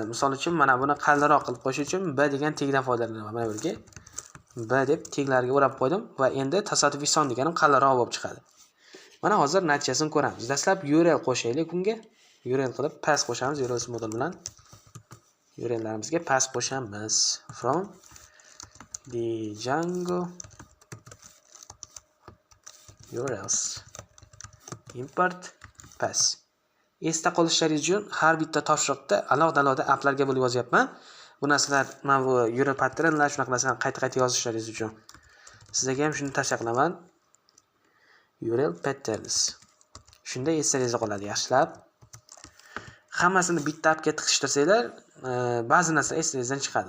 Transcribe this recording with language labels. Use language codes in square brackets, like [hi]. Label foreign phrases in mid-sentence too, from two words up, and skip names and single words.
[uz] Misol uchun mana buni qalinroq qilib qo'yish uchun b degan tegdan foydalanaman. Mana bu yerga b deb teglarga o'rab qo'ydim va endi tasodifiy son deganim qalinroq bo'lib chiqadi. Mana hozir natijasini ko'ramiz. Dastlab URL qo'shaylik unga. URL qilib pass qo'shamiz URL modul bilan. URLlarimizga pass qo'shamiz. [en] From Django URLs import pass. [uz] Esda qolishlaringiz uchun har bitta topshiriqda alohida applarga bo'lib yozyapman. Bu narsalar mana bu [en] URL patternlar [uz] shunaqa narsalarni qayta yozishlaringiz uchun. Sizlarga ham shuni tavsiya qilaman. [en] URL patterns. [uz] Shunda esingizda qoladi yaxshilab. Hammasini bitta appga tiqishtirsanglar, ba'zi narsalar esingizdan chiqadi.